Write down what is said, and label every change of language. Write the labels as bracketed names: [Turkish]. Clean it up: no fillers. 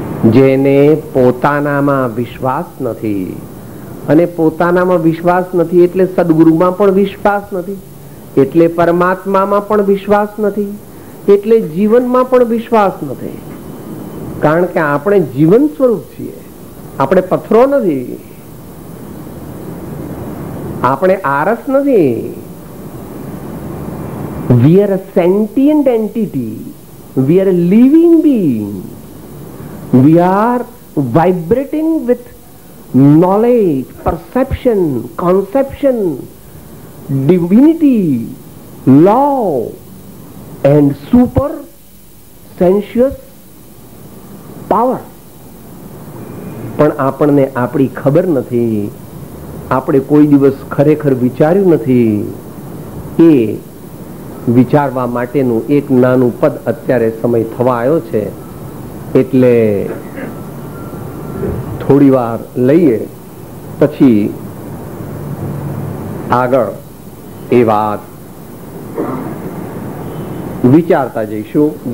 [Gujarati] જેને પોતાનામાં વિશ્વાસ નથી, અને પોતાનામાં વિશ્વાસ નથી એટલે સદગુરુમાં પણ વિશ્વાસ નથી, એટલે પરમાત્મામાં પણ વિશ્વાસ નથી, એટલે જીવનમાં પણ વિશ્વાસ નથી. કારણ કે આપણે જીવન સ્વરૂપ છીએ, આપણે પથ્થરો નથી, આપણે આરસ નથી. [English] We are a sentient entity. We are a living being. We are vibrating with knowledge, perception, conception, divinity, love and super sensuous power. [Gujarati] પણ આપણને આપણી ખબર નથી, આપણે કોઈ દિવસ ખરેખર વિચાર્યું નથી. એ વિચારવા માટેનું એક નાનું પદ અત્યારે સમય થવા આવ્યો છે, એટલે થોડી વાર લઈએ, પછી આગળ એ વાત વિચારતા જઈશું.